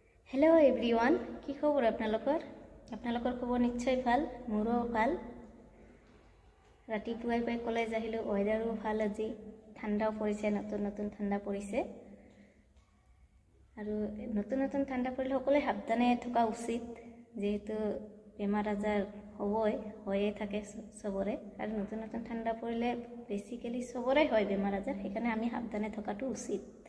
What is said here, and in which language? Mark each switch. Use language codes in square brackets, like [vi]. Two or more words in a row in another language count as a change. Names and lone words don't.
[en] Hello everyone [as] কি খবৰ আপোনালোকৰ খবৰ নিশ্চয় ভাল মোৰো ভাল ৰাতিপুৱাই পাই কলেজ আহিলোঁ বতৰো ভাল আজি ঠান্ডাও পৰিছে নতুন ঠান্ডা পৰিছে আৰু নতুন ঠান্ডা পৰিলে সকলে সাবধানে থকা উচিত যেহেতু বেমাৰ আজাৰ হয়ে থাকে সবৰে আৰু নতুন ঠান্ডা পৰিলে বেসিক্যালি সবৰে হয় বেমাৰ আজাৰ সেইকাৰণে আমি সাবধানে থকাটো উচিত